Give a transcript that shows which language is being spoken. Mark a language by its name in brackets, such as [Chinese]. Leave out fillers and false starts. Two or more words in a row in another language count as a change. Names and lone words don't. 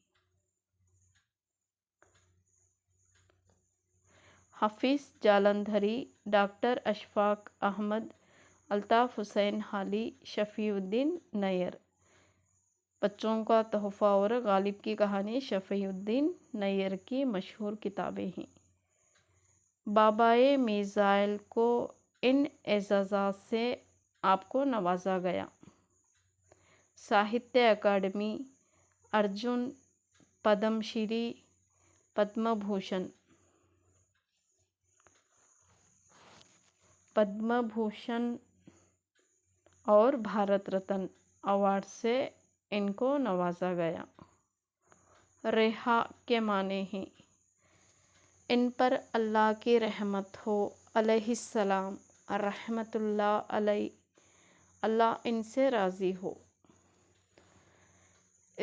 [Urdu] حافظ جالندھری، ڈاکٹر اشفاق احمد، الطاف حسین حالی، شفیع الدین نیّر۔ بچوں کا تحفہ اور غالب کی کہانی شفیع الدین نیّر کی مشہور کتابیں ہیں۔ بابائے میزائل کو ان اعزازات سے آپ کو نوازا گیا: ساہتیہ اکیڈمی، ارجن، پدم شری، پدم بھوشن۔ پدم بھوشن اور بھارت رتن ایوارڈ سے ان کو نوازا گیا۔ رہا کے معنی ہیں ان پر اللہ کی رحمت ہو، [Arabic] علیہ السلام، رحمت اللہ علیہ، [Urdu] اللہ ان سے راضی ہو۔